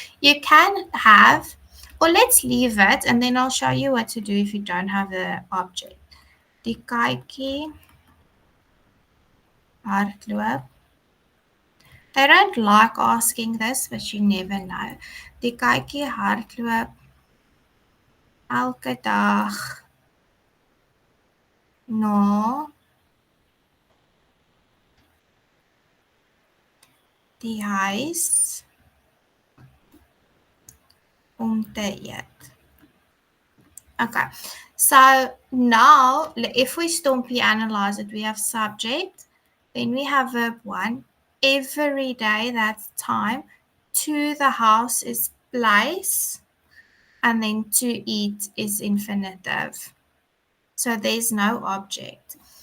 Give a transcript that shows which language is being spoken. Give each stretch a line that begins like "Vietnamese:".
English: You can have, or let's leave it and then I'll show you what to do if you don't have the object.
Afrikaans: Die katjie hardloop.
English: They don't like asking this, but you never know.
Afrikaans: Die katjie hardloop elke dag na die huis om te eet.
English: Okay, so now if we stompie analyze it, we have subject, then we have verb 1. Every day, that's time. To the house is place. And then to eat is infinitive. So there's no object.